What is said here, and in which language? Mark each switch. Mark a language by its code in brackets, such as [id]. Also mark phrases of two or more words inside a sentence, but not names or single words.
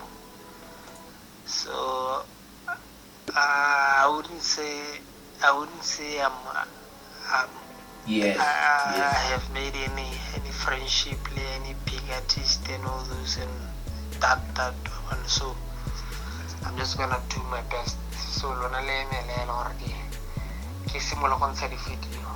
[en] So I wouldn't say I have made any friendship, any big artist and all those and that one. So I'm just gonna do my best. So [tn] lona le me already. Ke simola go ntsha di-video.